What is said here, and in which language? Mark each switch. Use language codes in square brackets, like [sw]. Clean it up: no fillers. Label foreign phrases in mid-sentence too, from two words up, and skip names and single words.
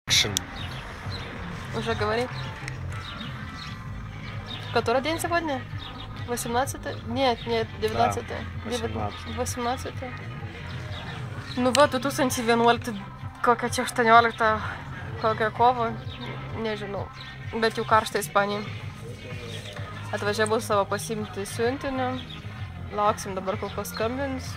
[ru] Russian. Уже говори. Который день сегодня? 18? Нет, 19. Да, 18. [lt] Nu va, 2011, kokia čia 18, kokia kovo, nežinau, bet jau karšta Ispanija. Atvažiavau savo pasiimti siuntinio, lauksim dabar, kol paskambins.